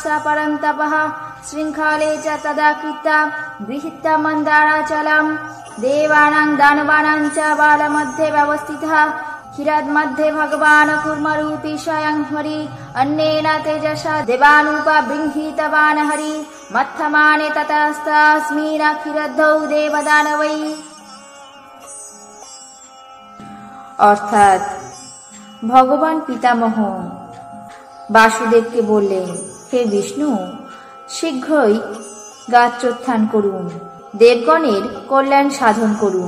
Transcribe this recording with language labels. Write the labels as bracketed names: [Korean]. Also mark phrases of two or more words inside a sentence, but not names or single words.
[Sanskrit] परन्तपः शृङ्खले च तदा कृत्वा गृहीत मन्दाराचलं देवानां दानवानां च बालमध्ये व्यवस्थितः क्षीरद्मध्ये भगवान् कूर्मरूपी स्वयं हरि अन्येन तेजसा देवानुपबृंहितवान् हरि मत्थमाने ततस्तस्मिन् क्षीरद्धौ देवदानवै। [Bangla] অর্থাৎ ভগবান পিতামহ বাসুদেবকে বললেন, হে বিষ্ণু, শীঘ্রই গাত্রোত্থান করুন, দেবগণের কল্যাণ সাধন করুন।